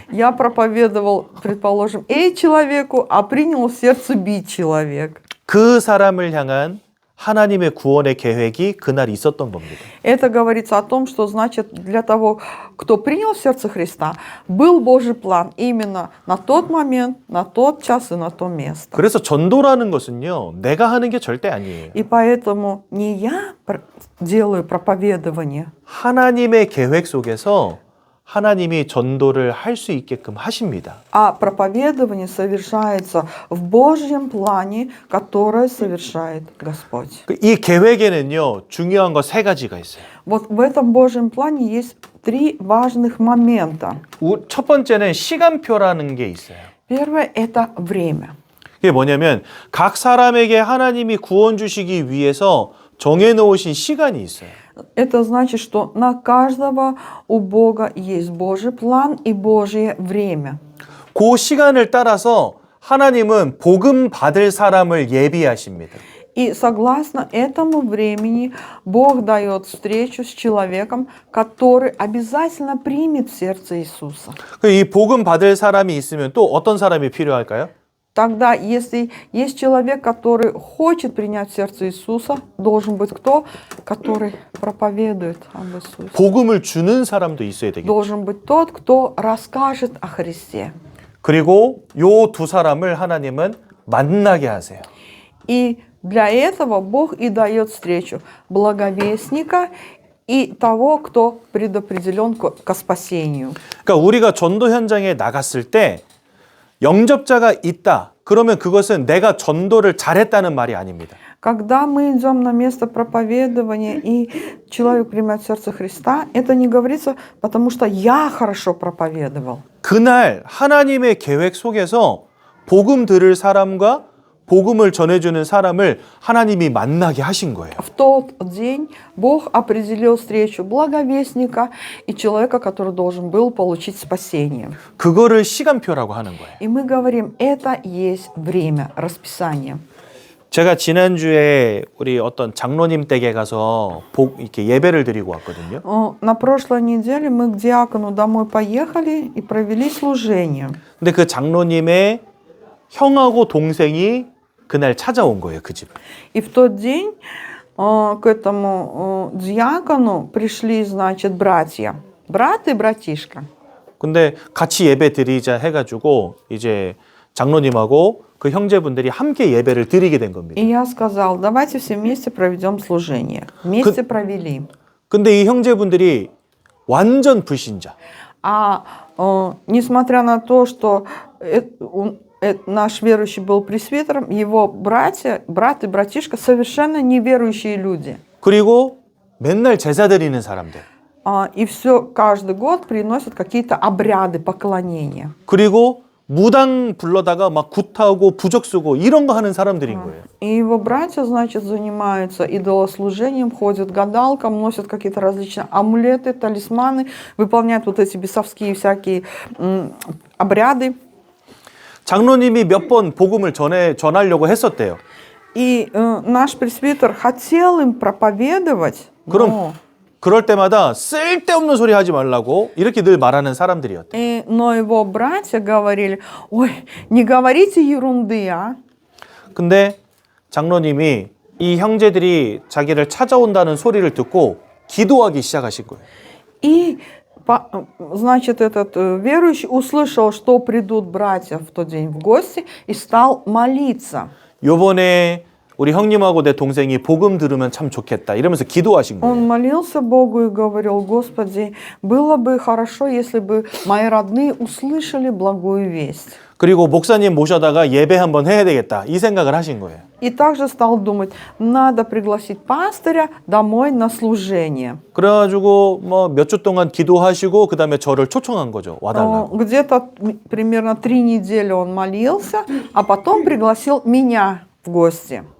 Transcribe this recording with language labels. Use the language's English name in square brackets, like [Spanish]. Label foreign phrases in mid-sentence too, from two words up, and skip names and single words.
[Russian] Я проповедовал, предположим, человеку, а принял в сердце B человек. [Korean] 그 사람을 향한 하나님의 구원의 계획이 그날 있었던 겁니다. [Russian] Это говорится о том, что значит для того, кто принял в сердце Христа, был Божий план именно на тот момент, на тот час и на то место. [Korean] 그래서 전도라는 것은요, 내가 하는 게 절대 아니에요. [Russian] И поэтому не я делаю проповедование, [Korean] 하나님의 계획 속에서 하나님이 전도를 할 수 있게끔 하십니다. [Russian] а проповедование совершается в Божьем плане, которое совершает Господь. [Korean] 이 계획에는요, 중요한 거 세 가지가 있어요. [Russian] Вот в этом Божьем плане есть три важных момента. [Korean] 첫 번째는 시간표라는 게 있어요. [Russian] Первое – это время. [Korean] 그게 뭐냐면 각 사람에게 하나님이 구원 주시기 위해서 정해놓으신 시간이 있어요. [Russian] Это значит, что на каждого у Бога есть Божий план и Божье время. [Korean] 그 시간을 따라서 하나님은 복음 받을 사람을 예비하십니다. [Russian] И согласно этому времени Бог дает встречу с человеком, который обязательно примет в сердце Иисуса. [Korean] 이 복음 받을 사람이 있으면 또 어떤 사람이 필요할까요? [Russian] Тогда, если есть человек, который хочет принять в сердце Иисуса, должен быть кто? Который проповедует об Иисусе. [Korean] 복음을 주는 사람도 있어야 되겠죠. [Russian] Должен быть тот, кто расскажет о Христе. [Korean] 그리고 요 두 사람을 하나님은 만나게 하세요. [Russian] И для этого Бог и дает встречу благовестника и того, кто предопределен ко спасению. [Korean] 그러니까 우리가 전도 현장에 나갔을 때 영접자가 있다. 그러면 그것은 내가 전도를 잘했다는 말이 아닙니다. [Russian] Когда мы идем на место проповедования и человек принимает в сердце Христа, это не говорится, потому что я хорошо проповедовал. [Korean] 그날 하나님의 계획 속에서 복음 들을 사람과 복음을 전해주는 사람을 하나님이 만나게 하신 거예요. [Russian] В тот день Бог определил встречу благовестника и человека, который должен был получить спасение. [Korean] 그거를 시간표라고 하는 거예요. [Russian] И мы говорим, это есть время, расписание. [Korean] 제가 지난주에 우리 어떤 장로님 댁에 가서 이렇게 예배를 드리고 왔거든요. [Russian] На прошлой неделе мы к диакону домой поехали и провели служение. [Korean] 근데 그 장로님의 형하고 동생이 그날 찾아온 거예요, 그 집. [Russian] И в тот день к этому диакону пришли, значит, братья. Брат и братишка. [Korean] 근데 같이 예배 드리자 해가지고 이제 장로님하고 그 형제분들이 함께 예배를 드리게 된 겁니다. [Russian] И я сказал, давайте все вместе проведем служение. Вместе провели. [Korean] 근데 이 형제분들이 완전 불신자. [Russian] А несмотря на то, что наш верующий был пресвитером, его братья, брат и братишка совершенно неверующие люди. [Korean] 그리고 맨날 제사 드리는 사람들. [Russian] И все, каждый год приносят какие-то обряды поклонения. [Korean] 그리고 무당 불러다가 막 굿하고 부적 쓰고 이런 거 하는 사람들인 거예요. [Russian] И его братья, значит, занимаются идолослужением, ходят к гадалкам, носят какие-то различные амулеты, талисманы, выполняют вот эти бесовские всякие обряды. [Korean] 장로님이 몇 번 복음을 전하려고 했었대요. [Russian] И наш пресвитер хотел им проповедовать, [Korean] 그럼 그럴 때마다 쓸데없는 소리 하지 말라고 이렇게 늘 말하는 사람들이었대요. [Russian] но его братья говорили, ой, не говорите ерунды, а? [Korean] 근데 장로님이 이 형제들이 자기를 찾아온다는 소리를 듣고 기도하기 시작하신 거예요. [Russian] И, значит, этот верующий услышал, что придут братья в тот день в гости, и стал молиться. [Korean] 요번에 우리 형님하고 내 동생이 복음 들으면 참 좋겠다 이러면서 기도하신 거예요. [Russian] Он молился Богу и говорил, Господи, было бы хорошо, если бы мои родные услышали благую весть. [Korean] 그리고 목사님 모셔다가 예배 한번 해야 되겠다 이 생각을 하신 거예요. [Russian] И также стал думать, надо пригласить пастыря домой на служение. [Korean] 그래가지고 뭐 몇 주 동안 기도하시고 그 다음에 저를 초청한 거죠. 와달라고. [Russian] Где-то примерно 3 недели он молился, а потом пригласил меня в гости.